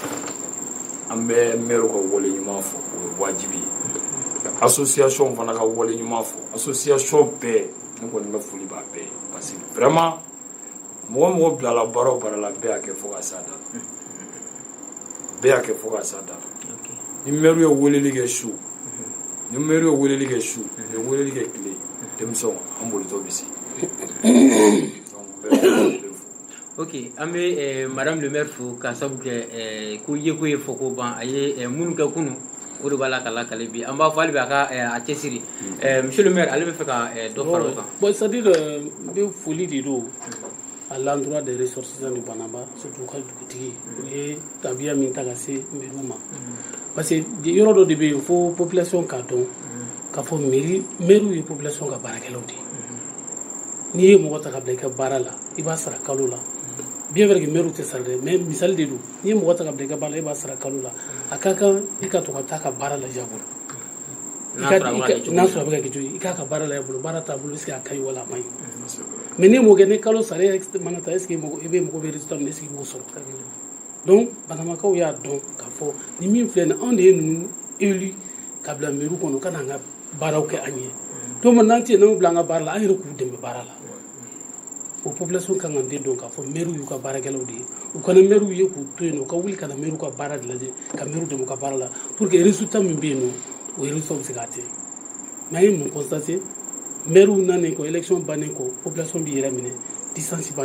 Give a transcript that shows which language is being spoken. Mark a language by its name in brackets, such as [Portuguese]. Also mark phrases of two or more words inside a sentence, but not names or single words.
[Bambara] an bɛ maire ka wale ɲuman fɔ o ye wajibi ye association fana ka wale ɲuman fɔ association bɛɛ ne kɔni bɛ foli b'a bɛɛ [French] parce que vraiment [Bambara] mɔgɔ mɔgɔ bilala baara o baara la bɛɛ y'a kɛ fo ka s'a da la bɛɛ y'a kɛ fo ka s'a da la ni maire ye weleli kɛ su ni maire ye weleli kɛ su ni weleli kɛ tile denmisɛnw an bolitɔ bɛ se donc bɛɛ bɛ fo. Ok an bɛ [French] madame le maire [Bambara] fo k'a sabu kɛ ko ye ko ye fɔ ko ban a ye minnu kɛ kunun o de b'a la ka lakale bi an b'a fɔ hali bi a ka a cɛsiri [French] monsieur le maire [Bambara] ale bɛ fɛ ka dɔ fara o kan. [French] Bon c'est à dire [Bambara] n bɛ foli de don [French] à l'endroit des ressortissants de Banamba [Bambara] surtout ka dugutigi u ye tabiya min ta ka se maire ma [French] parce que [Bambara] yɔrɔ dɔ de bɛ yen fo population k'a dɔn k'a fɔ maire ye population ka baarakɛlaw de ye n'i ye mɔgɔ ta ka bila i ka baara la i b'a sara kalo la [French] bien vrai que [Bambara] maire tɛ sara dɛ mais misali de don n'i ye mɔgɔ ta ka bila i ka baara la i b'a sara kalo la a ka kan i ka to ka taa ka baara lajɛ a bolo n'a sɔrɔ a bɛ ka kɛ cogo i k'a ka baara lajɛ a bolo baara t'a bolo [French] est ce que [Bambara] a ka ɲi wala a ma ɲi mais n'i m'o kɛ ni kalo sara mana ta [French] est ce que [Bambara] i bɛ mɔgɔ bɛ résultat min [French] est ce que [Bambara] i b'o sɔrɔ donc Banambakaw y'a dɔn k'a fɔ ni min filɛ nin anw de ye ninnu élu ka bila mairie kɔnɔ ka n'an ka baaraw kɛ an ye donc n'an tɛ n'anw bila an ka baara la an yɛrɛ k'u dɛmɛ baara la o population kan ka den dɔn k'a fɔ maire y'u ka baarakɛlaw de ye u kana maire ye k'u to yen nɔ u ka wuli ka na maire ka baara de lajɛ ka maire dɛmɛ u ka baara la [French] pour que résultat [Bambara] min bɛ yen nɔ o résultat bɛ se k'a tɛ mais an ye mun constater maire nanen kɔ élection bannen kɔ population b'i yɛrɛ minɛ distance b'an